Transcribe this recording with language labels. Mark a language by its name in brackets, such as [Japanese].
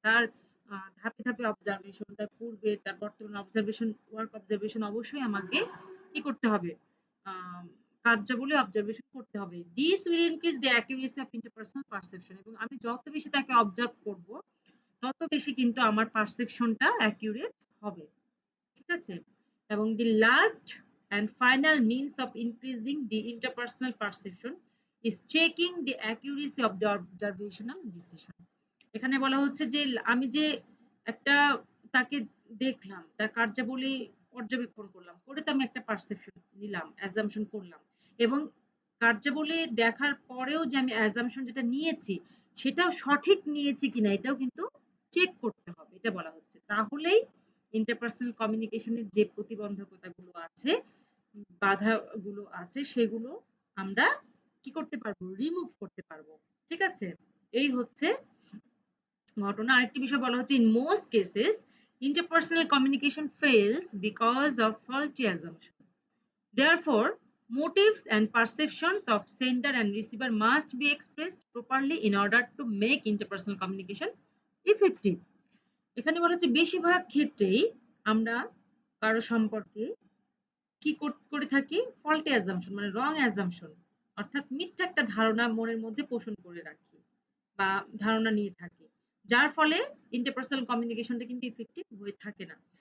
[Bangla] তার ধাপে, ধাপে অবজারভেশন, তার পূর্বে, তার বর্তমান অবজারভেশন, ওয়ার্ক অবজারভেশন অবশ্যই আমাকে কি করতে হবে? আম কার্যাবলী অবজারভেশন করতে হবে। [English] This will increase the accuracy of interpersonal perception [Bangla] এবং আমি যত বেশি তাকে অবজার্ভ করব, তত বেশি কিন্তু আমার পারসেপশনটা অ্যাকুরেট হবে। ঠিক আছে? [English] এবং the last and final means of increasing the interpersonal perception is checking the accuracy of the observational decision. [Bangla] এখানে বলা হচ্ছে যে আমি যে একটা তাকে দেখলাম, তার কার্যাবলী পর্যবেক্ষণ করলাম। করে তো আমি একটা পারসেপশন নিলাম, অ্যাসাম্পশন করলাম এবং কার্যাবলী দেখার পরেও যে আমি অ্যাজাম্পশন যেটা নিয়েছি সেটাও সঠিক নিয়েছি কিনা এটাও কিন্তু চেক করতে হবে, এটা বলা হচ্ছে। তাহলেই ইন্টারপার্সোনাল কমিউনিকেশনের যে প্রতিবন্ধকতাগুলো আছে, বাধাগুলো আছে, সেগুলো আমরা কি করতে পারবো, রিমুভ করতে পারবো। ঠিক আছে, এই হচ্ছে ঘটনা। আরেকটি বিষয় বলা হচ্ছে, [English] In most cases interpersonal communication fails because of faulty assumption. Therefore, motives and perceptions of sender and receiver must be expressed properly in order to make interpersonal communication effective. [Bangla] এখানে বলা হচ্ছে বেশিরভাগ ক্ষেত্রেই আমরা কারো সম্পর্কে কি করে থাকি, ফল্টি অ্যাজাম্পশন মানে রং অ্যাজাম্পশন, অর্থাৎ মিথ্যা একটা ধারণা মনের মধ্যে পোষণ করে রাখি বা ধারণা নিয়ে থাকি, যার ফলে ইন্টারপার্সোনাল কমিউনিকেশনটা কিন্তু ইফেক্টিভ হয়ে থাকে না।